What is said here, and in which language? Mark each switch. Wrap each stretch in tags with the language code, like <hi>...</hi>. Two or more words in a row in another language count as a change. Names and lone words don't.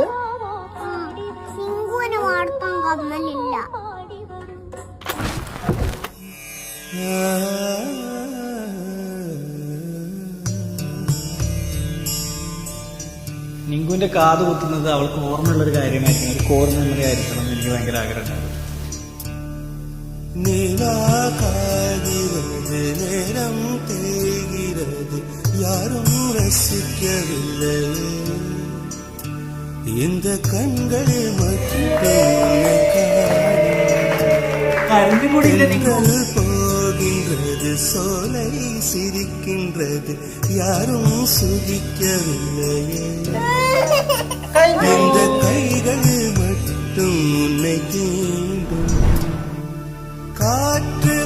<ml>സിംഗുവിന് മാത്രം കമ്മലില്ല. നിങ്കുവിന്റെ കാത് കുത്തുന്നത് അവൾക്ക് ഓർമ്മയുള്ളൊരു കാര്യമായിരിക്കണം, ഒരു</ml> <en>core memory</en> <ml>ആയിരിക്കണം എന്ന് എനിക്ക് ഭയങ്കര ആഗ്രഹമുണ്ടായിരുന്നു.</ml> <ta>நிலாகாகிறது நேரம் தேய்கிறது யாரும் ரசிக்கவில்லை இந்த கண்கள் மட்டும் போகின்றது சோலை சிரிக்கின்றது யாரும் சுகிக்கவில்லையே இந்த கைகள் மட்டும் உன்னை தீண்டும் காற்று</ta>